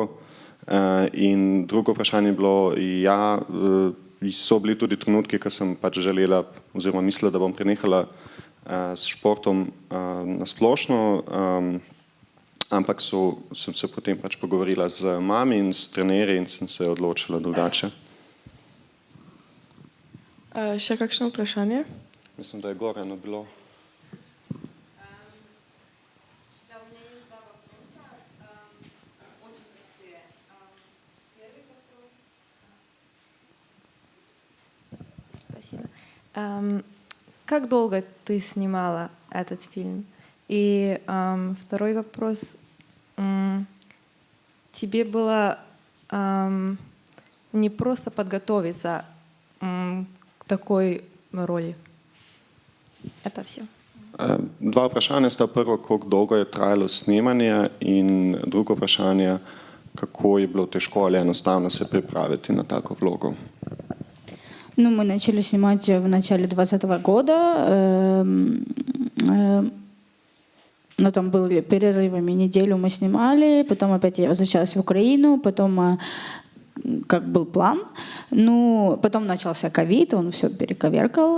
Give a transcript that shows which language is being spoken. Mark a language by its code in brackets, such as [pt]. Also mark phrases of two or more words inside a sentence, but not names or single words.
[sl] In drugo vprašanje je bilo, ja, so bili tudi trenutki, ko sem pač želela oziroma mislila, da bom prenehala s športom na splošno, ampak sem se potem pač pogovorila z mami in s trenerji in sem se odločila drugače. Še kakšno vprašanje? Mislim, da je Gorano bilo. [ru] Спасибо. Как долго ты снимала этот фильм? И второй вопрос. Тебе было не просто подготовиться к такой роли? Это все. [sl] Dva vprašanja sta. Prvo, koliko dolgo je trajalo snemanje, in drugo vprašanje, kako je bilo težko ali enostavno se pripraviti на tako vlogo. [ru] Ну, мы начали снимать в начале 2020 года. Но там были перерывами, неделю мы снимали, потом опять я возвращалась в Украину, потом как был план. Ну, потом начался ковид, он все перековеркал.